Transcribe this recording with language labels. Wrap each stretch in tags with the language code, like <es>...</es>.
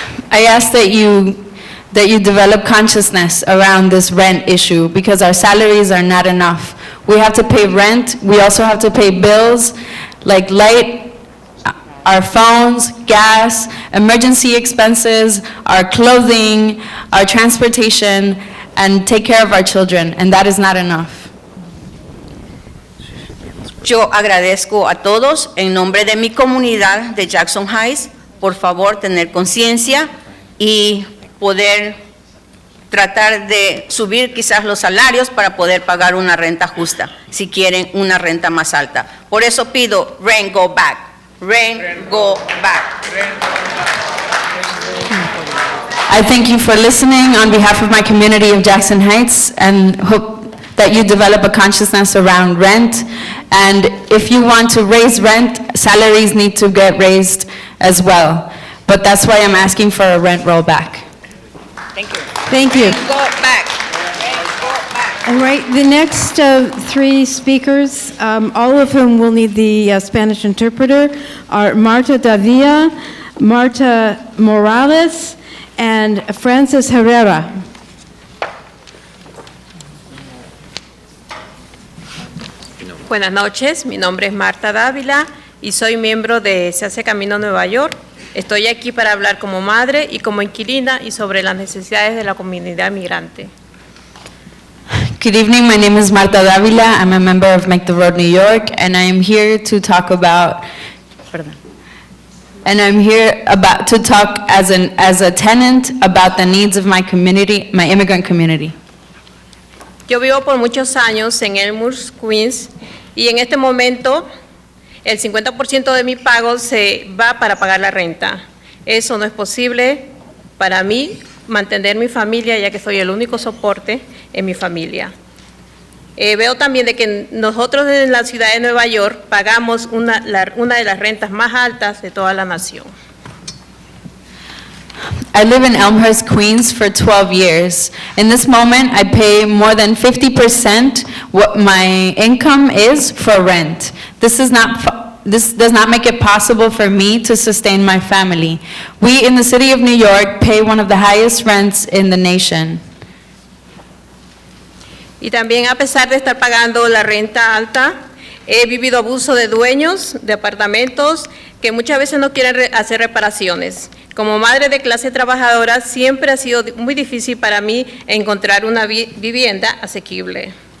<en>I ask that you develop consciousness around this rent issue because our salaries are not enough. We have to pay rent, we also have to pay bills like light, our phones, gas, emergency expenses, our clothing, our transportation, and take care of our children, and that is not enough.</en> <es>Yo agradezco a todos en nombre de mi comunidad de Jackson Heights, por favor tener conciencia y poder tratar de subir quizás los salarios para poder pagar una renta justa, si quieren una renta más alta. Por eso pido,</es> <en>rent go back, rent go back. I thank you for listening on behalf of my community of Jackson Heights and hope that you develop a consciousness around rent. And if you want to raise rent, salaries need to get raised as well. But that's why I'm asking for a rent rollback. Thank you. Thank you. Rent go back. Rent go back. All right, the next three speakers, all of whom will need the Spanish interpreter, are Marta Davila, Marta Morales, and Francis Herrera.</en> <es>Buenas noches, mi nombre es Marta Dávila y soy miembro de Se Hace Camino Nueva York. Estoy aquí para hablar como madre y como inquilina y sobre las necesidades de la comunidad migrante.</es> <en>Good evening, my name is Marta Davila. I'm a member of Make the Road New York, and I am here to talk about, as a tenant about the needs of my community, my immigrant community.</en> <es>Yo vivo por muchos años en Elmhurst, Queens, y en este momento el 50% de mi pago se va para pagar la renta. Eso no es posible para mí mantener mi familia, ya que soy el único soporte en mi familia. Veo también de que nosotros en la ciudad de Nueva York pagamos una de las rentas más altas de toda la nación.</es> <en>I live in Elmhurst, Queens for 12 years. In this moment, I pay more than 50% what my income is for rent. This does not make it possible for me to sustain my family. We in the city of New York pay one of the highest rents in the nation.</en> <es>Y también a pesar de estar pagando la renta alta, he vivido abuso de dueños de apartamentos que muchas veces no quieren hacer reparaciones. Como madre de clase trabajadora, siempre ha sido muy difícil para mí encontrar una vivienda asequible.</es>